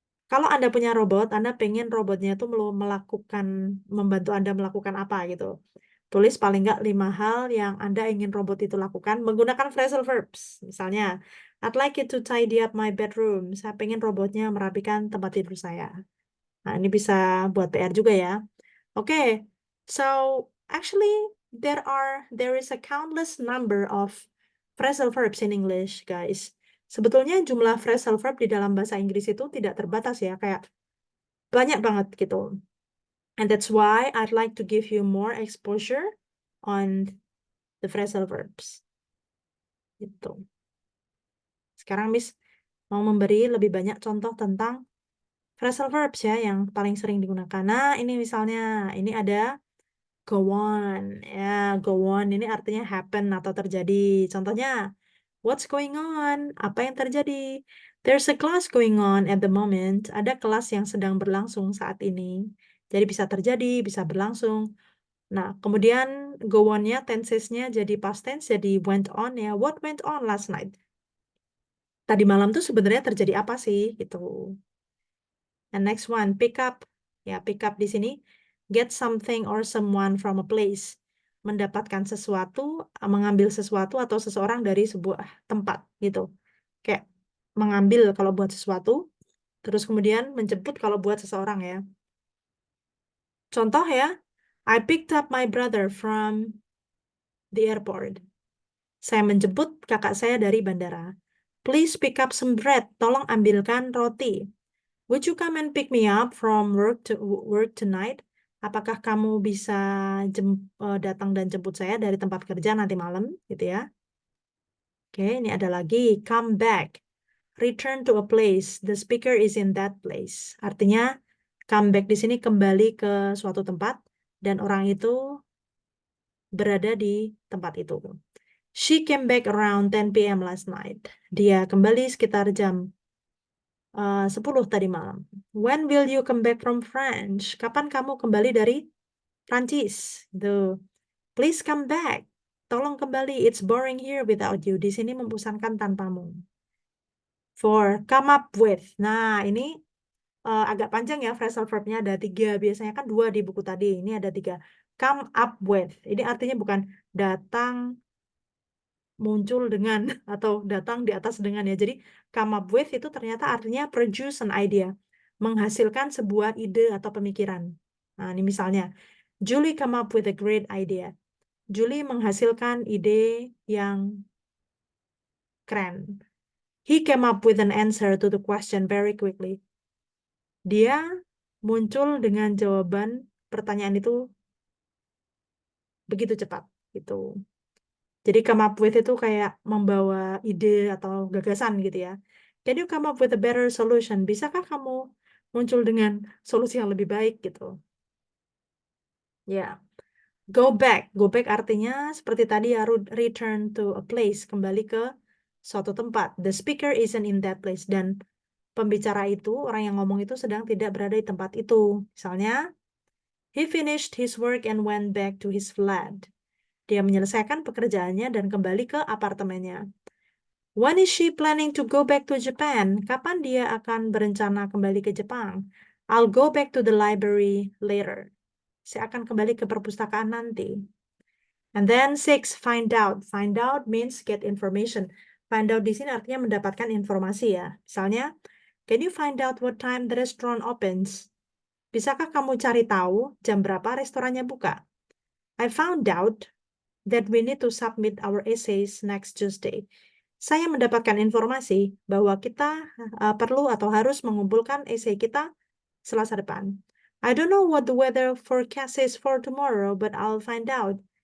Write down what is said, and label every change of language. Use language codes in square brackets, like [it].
[id] Kalau Anda punya robot, Anda pengen robotnya itu melakukan, membantu Anda melakukan apa gitu. Tulis paling nggak 5 hal yang Anda ingin robot itu lakukan menggunakan phrasal verbs. Misalnya, [en] I'd like it to tidy up my bedroom. [id] Saya pengen robotnya merapikan tempat tidur saya. Nah, ini bisa buat PR juga ya. [en] Oke, so actually there is a countless number of phrasal verbs in English, guys. [id] Sebetulnya jumlah phrasal verb di dalam bahasa Inggris itu tidak terbatas ya, kayak banyak banget gitu. [en] And that's why I'd like to give you more exposure on the phrasal verbs. [id] Gitu. Sekarang Miss mau memberi lebih banyak contoh tentang phrasal verbs ya yang paling sering digunakan. Nah, ini misalnya, ini ada go on. Ya, go on ini artinya happen atau terjadi. Contohnya, [en] what's going on? [id] Apa yang terjadi? [en] There's a class going on at the moment. [id] Ada kelas yang sedang berlangsung saat ini. Jadi bisa terjadi, bisa berlangsung. Nah, kemudian go on-nya, tenses-nya jadi past tense, jadi went on ya. [en] What went on last night? [id] Tadi malam tuh sebenarnya terjadi apa sih? [en] Gitu. And next one, pick up. Ya, pick up [id] di sini. [en] Get something or someone from a place. [id] Mendapatkan sesuatu, mengambil sesuatu atau seseorang dari sebuah tempat gitu. Kayak mengambil kalau buat sesuatu, terus kemudian menjemput kalau buat seseorang ya. Contoh ya, [en] I picked up my brother from the airport. [id] Saya menjemput kakak saya dari bandara. [en] Please pick up some bread. [id] Tolong ambilkan roti. [en] Would you come and pick me up from work tonight? [id] Apakah kamu bisa datang dan jemput saya dari tempat kerja nanti malam, gitu ya? [en] Oke, [id] ini ada lagi. [en] Come back. Return to a place. The speaker is in that place. [id] Artinya, come back di sini kembali ke suatu tempat dan orang itu berada di tempat itu. [en] She came back around 10 p.m. last night. [id] Dia kembali sekitar jam 10 tadi malam. [en] When will you come back from France? [id] Kapan kamu kembali dari Prancis? [en] Gitu. Please come back. [id] Tolong kembali. [en] It's boring here without you. [id] Di sini membosankan tanpamu. [en] For come up with. [id] Nah, ini agak panjang ya phrasal verbnya, ada 3, biasanya kan 2 di buku tadi, ini ada 3. Come up with, ini artinya bukan datang muncul dengan atau datang di atas dengan ya. Jadi come up with itu ternyata artinya [en] produce an idea, [id] menghasilkan sebuah ide atau pemikiran. Nah, ini misalnya, Julie [en] come up with a great idea. [id] Julie menghasilkan ide yang keren. [en] He came up with an answer to the question very quickly. [id] Dia muncul dengan jawaban pertanyaan itu begitu cepat gitu. Jadi come up with itu kayak membawa ide atau gagasan gitu ya. [en] Can you come up with a better solution? [id] Bisakah kamu muncul dengan solusi yang lebih baik gitu? Ya. Go back. Go back artinya seperti tadi ya, [en] return to a place, [id] kembali ke suatu tempat. [en] The speaker isn't in that place. [id] Dan pembicara itu, orang yang ngomong itu sedang tidak berada di tempat itu. [en] Misalnya, he finished his work and went back to his flat. [id] Dia menyelesaikan pekerjaannya dan kembali ke apartemennya. [en] When is she planning to go back to Japan? [id] Kapan dia akan berencana kembali ke Jepang? [en] I'll go back to the library later. [id] Saya akan kembali ke perpustakaan nanti. [en] And then 6, find out. Find out means get information. Find out [id] di sini artinya mendapatkan informasi ya. Misalnya, [en] can you find out what time the restaurant opens? [id] Bisakah kamu cari tahu jam berapa restorannya buka? [en] I found out that we need to submit our essays next Tuesday. [id] Saya mendapatkan informasi bahwa kita perlu atau harus mengumpulkan esai kita Selasa depan. [en] I don't know what the weather forecast is for tomorrow, but I'll find out.